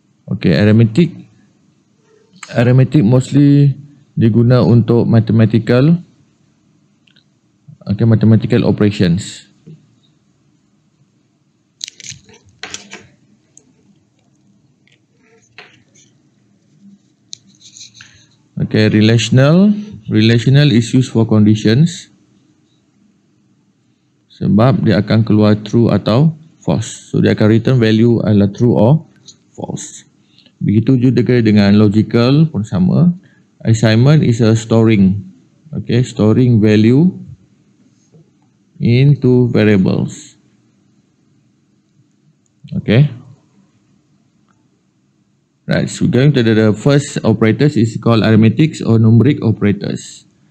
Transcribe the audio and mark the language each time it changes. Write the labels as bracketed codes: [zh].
[en] Okay, arithmetic mostly [ms] diguna untuk [en] mathematical operations. Okay, relational is used for conditions. [ms] Sebab dia akan keluar true atau false. So dia akan return value adalah true or false. Begitu juga dengan logical pun sama. [en] Assignment is a storing value into variables. Okay. Right, so going to the first operators is called arithmetic or numeric operators.